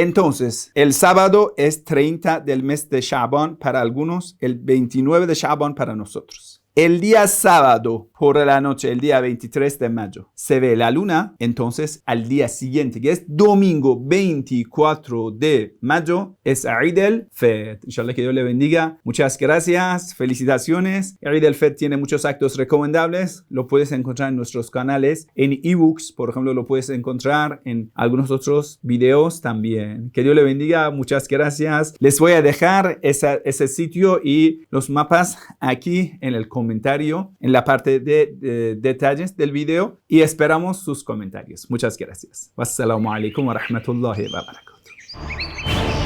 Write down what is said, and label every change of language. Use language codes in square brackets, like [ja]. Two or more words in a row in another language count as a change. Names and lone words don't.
[es] Entonces, el sábado es 30 del mes de Shaban para algunos, el 29 de Shaban para nosotros. El día sábado por la noche, el día 23 de mayo, se ve la luna. Entonces, al día siguiente, que es domingo 24 de mayo, es Eid al-Fitr. Inshallah, que Dios le bendiga. Muchas gracias. Felicitaciones. Eid al-Fitr tiene muchos actos recomendables. Lo puedes encontrar en nuestros canales, en ebooks, por ejemplo, lo puedes encontrar en algunos otros videos también. Que Dios le bendiga. Muchas gracias. Les voy a dejar ese sitio y los mapas aquí en el comentario, en la parte de detalles del video y esperamos sus comentarios. Muchas gracias. [ar] والسلام عليكم ورحمة الله وبركاته.